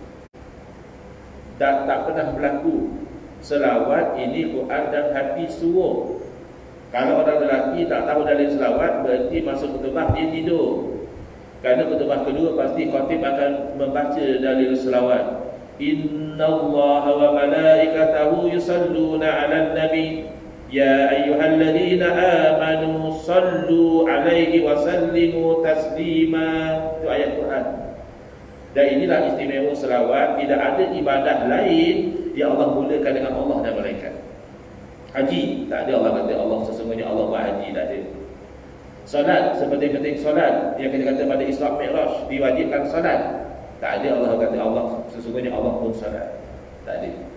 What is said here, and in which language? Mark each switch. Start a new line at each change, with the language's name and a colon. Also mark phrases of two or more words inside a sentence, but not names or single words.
Malay: Dan tak pernah berlaku. Selawat ini Quran dan hadis suruh. Kalau orang lelaki tak tahu dalil selawat, berarti masuk khutbah dia tidur. Kerana khutbah kedua pasti khatib akan membaca dalil selawat.
Arabic: إن الله وملائكته يصلون على النبي يا أيها الذين آمنوا صلوا عليه وسلموا تسليما.
Malay: Itu ayat Quran. Dan inilah istimewa selawat. Tidak ada ibadah lain yang Allah mulakan dengan Allah dan malaikat. Haji, tak ada Allah kata Allah sesungguhnya Allah buat haji, tak ada. Solat, sepenting-penting solat yang kita kata pada Isra Mi'raj diwajibkan solat, tak ada Allah kata Allah sesungguhnya Allah pun solat, tak ada.